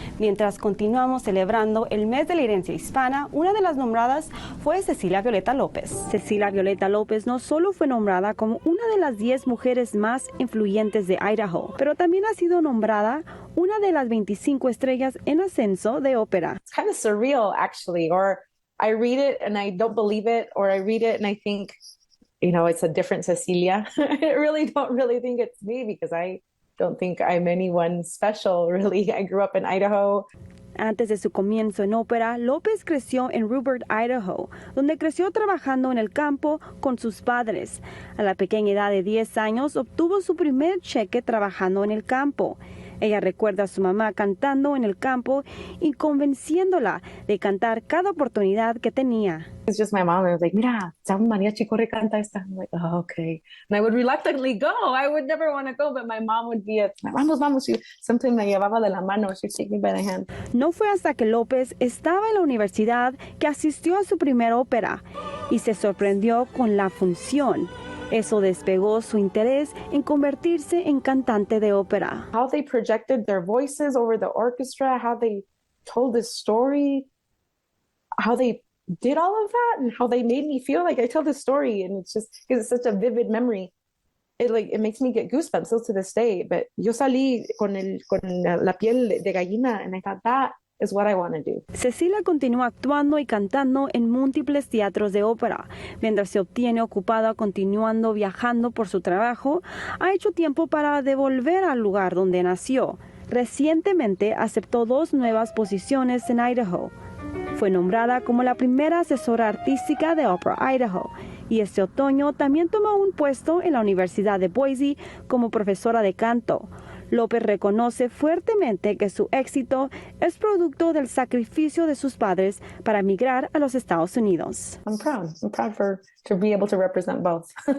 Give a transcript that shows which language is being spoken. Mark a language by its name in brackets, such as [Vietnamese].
[Spanish] Mientras continuamos celebrando el mes de la herencia hispana, una de las nombradas fue Cecilia Violeta López. Cecilia Violeta López no solo fue nombrada como una de las 10 mujeres más influyentes de Idaho, pero también ha sido nombrada una de las 25 estrellas en ascenso de ópera. [English] It's kind of surreal, actually, or I read it and I don't believe it, or I read it and I think, it's a different Cecilia. I really don't think it's me because I don't think I'm anyone special, really. I grew up in Idaho. [Spanish] Antes de su comienzo en ópera, López creció en Rupert, Idaho, donde creció trabajando en el campo con sus padres. A la pequeña edad de 10 años obtuvo su primer cheque trabajando en el campo. Ella recuerda a su mamá cantando en el campo y convenciéndola de cantar cada oportunidad que tenía. [English] It's just my mom. I was like, [Spanish] mira, un mariachi, corre, canta esta. [English] I'm like, oh, okay. And I would reluctantly go. I would never want to go, but my mom would be [Spanish] vamos. [English] Sometimes [Spanish] me llevaba de la mano. [English] She'd take me by the hand. [Spanish] No fue hasta que López estaba en la universidad que asistió a su primera ópera y se sorprendió con la función. Eso despegó su interés en convertirse en cantante de ópera. [English] How they projected their voices over the orchestra, how they told this story, how they did all of that, and how they made me feel like I tell this story, and it's just because it's such a vivid memory. It makes me get goosebumps still to this day. But [Spanish] yo salí con la piel de gallina, [English] and I thought that is what I want to do. [Spanish] Cecilia continúa actuando y cantando en múltiples teatros de ópera. Mientras se obtiene ocupada continuando viajando por su trabajo, ha hecho tiempo para devolver al lugar donde nació. Recientemente aceptó 2 nuevas posiciones en Idaho. Fue nombrada como la primera asesora artística de Opera Idaho y este otoño también tomó un puesto en la Universidad de Boise como profesora de canto. López reconoce fuertemente que su éxito es producto del sacrificio de sus padres para emigrar a los Estados Unidos. [English] I'm proud to be able to represent both.